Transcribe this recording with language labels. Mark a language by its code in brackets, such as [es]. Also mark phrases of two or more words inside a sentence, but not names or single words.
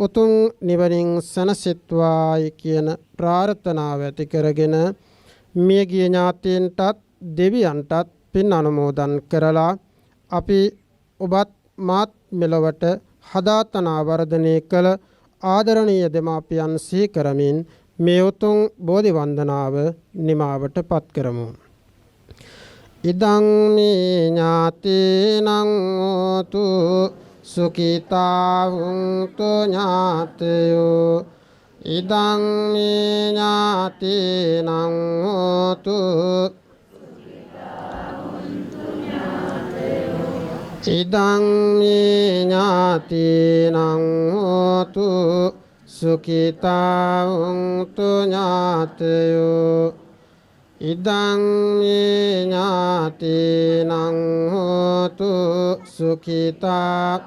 [si] උතුම් නිවනින් සැනසෙත්වායි කියන ප්‍රාර්ථනාව ඇති කරගෙන මියගිය ඥාතීන්ටත් දෙවියන්ටත් පින් අනුමෝදන් කරලා අපි ඔබත් මාත් මෙලොවට හදාතනා වර්ධනය කළ ආදරණීය දෙමාපියන් සිහි කරමින් මේ උතුම් බෝධි වන්දනාව නිමාවට පත් කරමු. [pi] ඉදං මේ ඥාතීනං හෝතු සුඛිතා වුන්තු ඥාතයෝ ඉදං මේ ඥාතීනං හෝතු ඉදං මේ ඥාතීනං හෝතු සුඛිතා වුන්තු ඥාතයෝ ඉදං මේ ඥාතීනං හෝතු සුඛිතා